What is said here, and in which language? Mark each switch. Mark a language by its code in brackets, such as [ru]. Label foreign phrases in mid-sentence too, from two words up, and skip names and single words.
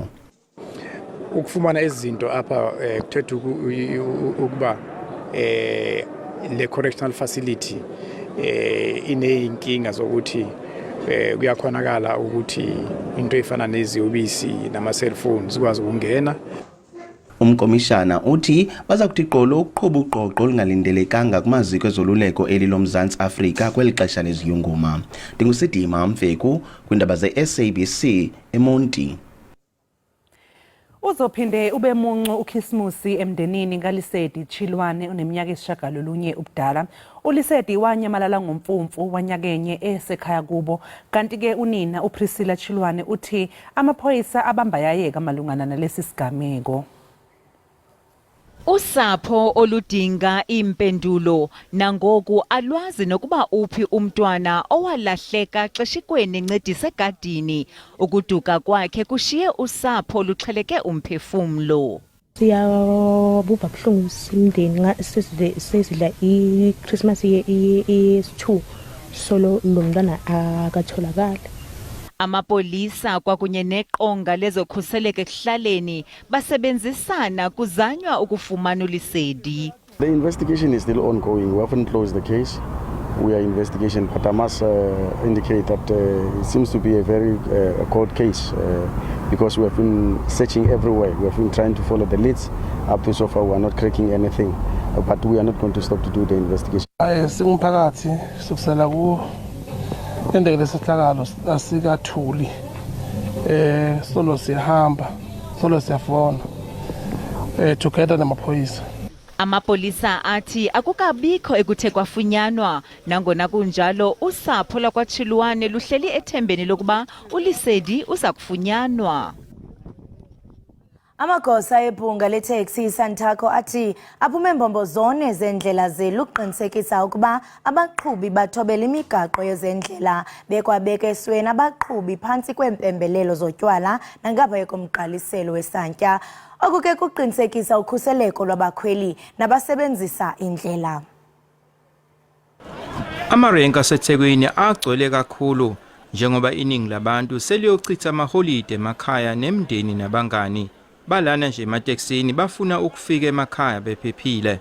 [xh] Ukufumana izinto apha kuthetha ukuba le [en] correctional facility [xh] ineyinkinga zokuthi kuyakhonakala ukuthi into efana neziyobisi nama-cellphones zikwazi ukungena. Umkomishana uthi baza kuthi qolo ukuqhuba uqoqo olungalindelekanga kumaziko ezoluleko elilomzantsi Afrika kweli xesha leziyunguma. Ndingusidima Mfeku kwiindaba ze-SABC eMonti. [zu] Uzophinde ube muncu uKhismusi emndenini kaLisedi Chilwane oneminyaka esishagalolunye ubudala. uLisedi wanyamalala ngomfumfu wanyakenye esekhaya kubo, kanti ke unina uPriscilla Chilwane uthi amaphoyisa abamba yayeka malungana nalesi sigameko. [xh] Usapho oludinga impendulo nangoku alwazi nokuba uphi umntwana owalahleka xeshikweni encedisa egadini. Ukuduka kwakhe kushiye usapho luxheleke umphefumlo. [zu] Siyabupha buhlungu simndeni sesidla iChristmas ye-2 solo lo mntwana akatholakala. [xh] Amapolisa kwakunye neqonga lezokhuseleko ekuhlaleni basebenzisana kuzanywa ukufumana uLisedi. [en] The investigation is still ongoing. We haven't closed the case. We are investigation, but I must indicate that it seems to be a very cold case because we have been searching everywhere. We have been trying to follow the leads. Up to so far, we are not cracking anything, but we are not going to stop to do the investigation. [zu] Singumphakathi sokusala ku endele sehlakalo asikathuli solo siyahamba solo siyafona together namaphoyisa. [xh] Amapolisa athi akukabikho ekuthe kwafunyanwa, nangona kunjalo usapho lakwaChilwane luhleli ethembeni lokuba uLisedi uza kufunyanwa. Amagosa ebhunga leteksi Santaco athi aphume mbombozone zendlela zeluqinisekisa ukuba abaqhubi bathobela imigaqo yezendlela bekwabeka esweni abaqhubi phantsi kwempembelelo zotywala nangaphaya komgqaliselo wesantya. Oku ke kuqinisekisa ukhuseleko lwabakhweli nabasebenzisa indlela. [zu] Amarenka aseThekwini agcwele kakhulu njengoba iningi labantu seliyochitha amaholide emakhaya nemndeni nabangani. Balana nje emateksini bafuna ukufika emakhaya bephephile.